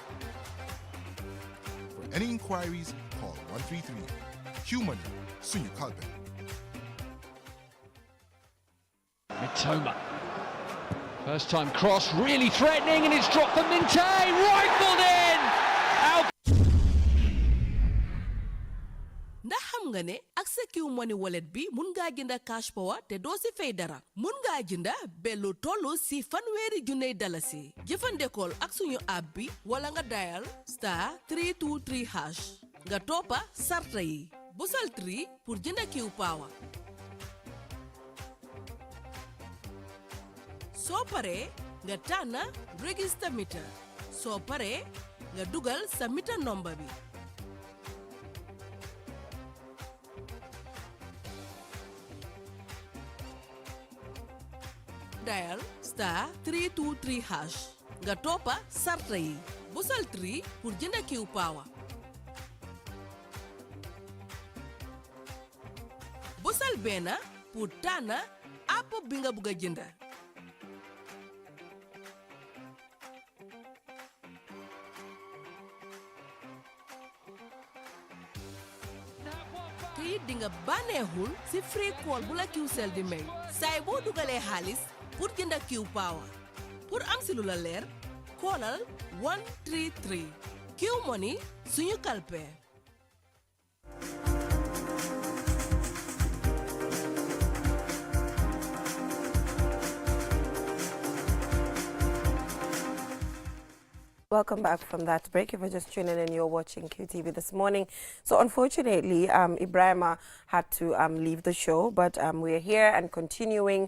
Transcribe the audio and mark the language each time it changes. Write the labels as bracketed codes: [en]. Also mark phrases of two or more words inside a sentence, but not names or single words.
[en] For any inquiries, call 133. [wo] Q Money, Sunyu Kalbe. [en] Mitoma. First time cross, really threatening, and it's dropped for Minte. Rifled in! Out. [wo] ndax xam nga ne ak sa Q Money wallet bi mun ngaa jënda [en] cash power [wo] te doo si fay dara mun ngaa jënda bellu tollu si $1,000 jëfandikool ak suñu app bi wala nga dial *323 hash nga toppa sarta yi busal 3 pour jënda Q Power soo paree nga tànn [en] register meter [wo] soo paree nga dugal sa [en] meter number [wo] bi dial *323 hash nga toppa sarta yi busal 3 pour jënda Q Power busal benn pour tànn app bi nga bëgg a jënda te it di nga bànneexul si [en] free call [wo] bu la QCell di may saay boo dugalee xaalis pour jënda Q Power pour am si lu la leer koolal 133 Q Money suñu kalpe [en] Welcome back from that break. If you're just tuning in, you're watching QTV this morning. So unfortunately, Ibrahima had to leave the show, but we're here and continuing.